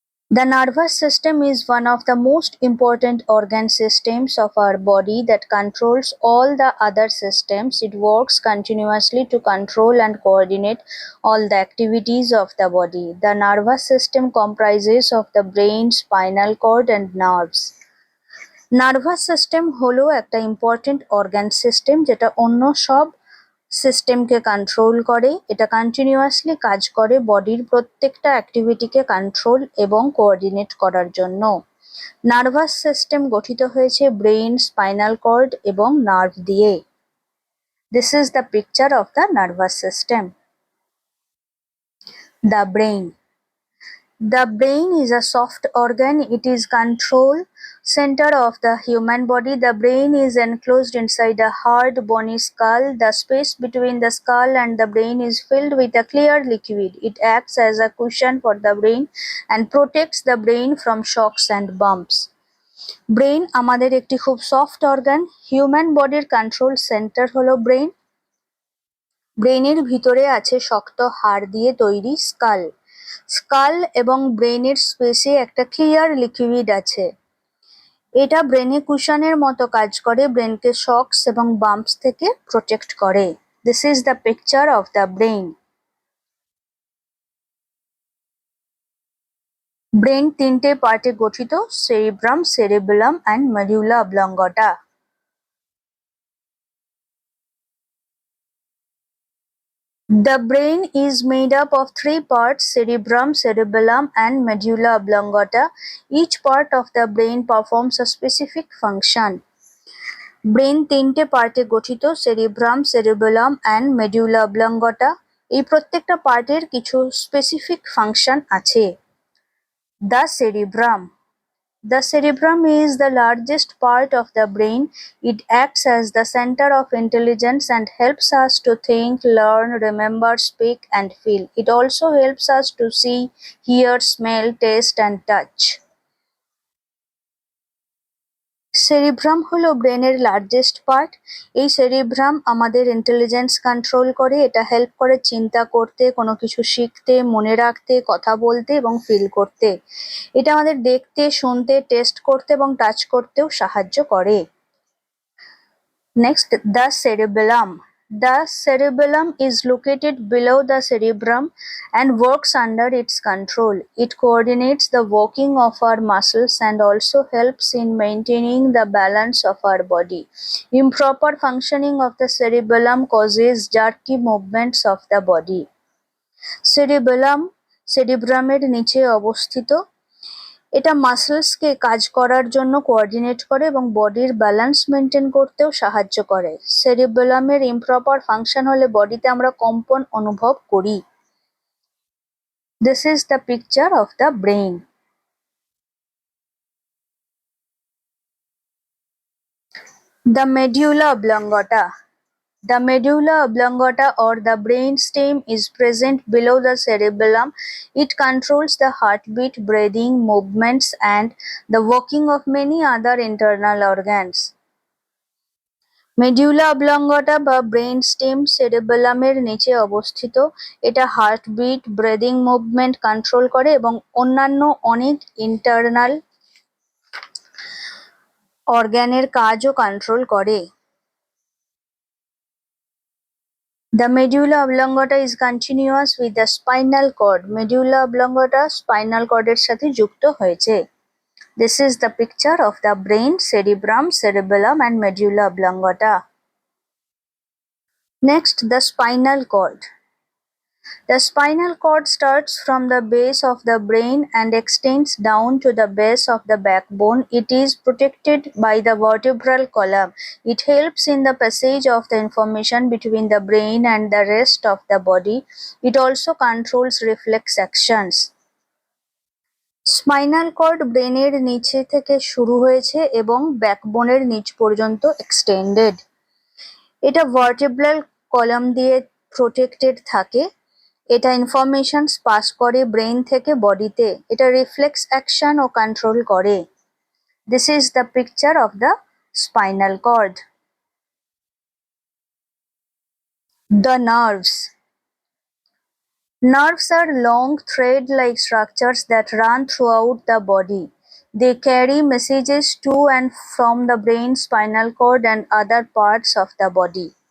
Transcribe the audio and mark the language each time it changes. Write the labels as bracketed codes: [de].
[en] The nervous system is one of the most important organ systems of our body that controls all the other systems. It works continuously to control and coordinate all the activities of the body. The nervous system comprises of the brain, spinal cord and nerves. [bn] Nervous system হলো একটা important organ system যেটা অন্য সব সিস্টেমকে control করে। এটা continuously কাজ করে বডির প্রত্যেকটা অ্যাক্টিভিটিকে কন্ট্রোল এবং কোঅর্ডিনেট করার জন্য। নার্ভাস সিস্টেম গঠিত হয়েছে ব্রেইন, স্পাইনাল কর্ড এবং নার্ভ দিয়ে। [en] This is the picture of the nervous system. The brain. The brain is a soft organ. It is control center of the human body. The brain is enclosed inside a hard bony skull. The space between the skull and the brain is filled with a clear liquid. It acts as a cushion for the brain and protects the brain from shocks and bumps. [bn] Brain আমাদের একটি খুব soft organ. Human বডির control centre হলো brain. ব্রেইনের ভিতরে আছে শক্ত হাড় দিয়ে তৈরি স্কাল। স্কাল এবং ব্রেনের স্পেসে একটা ক্লিয়ার লিকুইড আছে। এটা ব্রেনে কুশনের মতো কাজ করে, ব্রেনকে শকস এবং বাম্পস থেকে প্রোটেক্ট করে। [en] This is the picture of the brain. [bn] Brain তিনটে পার্টে গঠিত: cerebrum, cerebellum and medulla অবলঙ্গটা। [en] The brain is made up of three parts: cerebrum, cerebellum and medulla oblongata. Each part of the brain performs a specific function. [bn] Brain তিনটে পার্টে গঠিত: cerebrum, cerebellum and medulla অবলঙ্গটা। এই প্রত্যেকটা পার্টের কিছু specific function আছে। [en] The cerebrum. The cerebrum is the largest part of the brain. It acts as the center of intelligence and helps us to think, learn, remember, speak, and feel. It also helps us to see, hear, smell, taste, and touch. [bn] Cerebrum হলো ব্রেনের largest part. এই cerebrum আমাদের intelligence control করে। এটা help করে চিন্তা করতে, কোনো কিছু শিখতে, মনে রাখতে, কথা বলতে এবং ফিল করতে। এটা আমাদের দেখতে, শুনতে, টেস্ট করতে এবং টাচ করতেও সাহায্য করে। [en] Next, the cerebellum. The cerebellum is located below the cerebrum and works under its control. It coordinates the working of our muscles and also helps in maintaining the balance of our body. Improper functioning of the cerebellum causes jerky movements of the body. [bn] Cerebellum cerebrumer নিচে অবস্থিত। এটা মাসলসকে কাজ করার জন্য coordinate করে এবং বডির balance maintain করতেও সাহায্য করে। সেরিবেলামের ইমপ্রপার ফাংশন হলে বডিতে আমরা কম্পন অনুভব করি। [en] This is the picture of the brain. The medulla oblongata. The medulla oblongata or the brain stem is present below the cerebellum. It controls the heartbeat, breathing, movements and the working of many other internal organs. [bn] Medulla অবলঙ্গটা বা brain stem সেরিবেলামের নিচে অবস্থিত। এটা heartbeat, breathing movement control করে এবং অন্যান্য অনেক internal অর্গানের কাজও control করে। [en] The medulla oblongata is continuous with the spinal cord. [bn] Medulla oblongata spinal cord এর সাথে যুক্ত হয়েছে। [en] This is the picture of the brain, cerebrum, cerebellum and medulla oblongata. Next, the spinal cord. The spinal cord starts from the base of the brain and extends down to the base of the backbone. It is protected by the vertebral column. It helps in the passage of the information between the brain and the rest of the body. It also controls reflex actions. [bn] Spinal cord ব্রেনের নিচে থেকে শুরু হয়েছে এবং ব্যাকবোনের নিচ পর্যন্ত extended. এটা vertebral column দিয়ে প্রোটেক্টেড থাকে। এটা ইনফরমেশনস পাস করে ব্রেইন থেকে বডিতে। এটা রিফ্লেক্স অ্যাকশন ও কন্ট্রোল করে। [en] This is the picture of the spinal cord. The nerves. Nerves are long thread-like structures that run throughout the body. They carry messages to and from the brain, spinal cord and other parts of the body.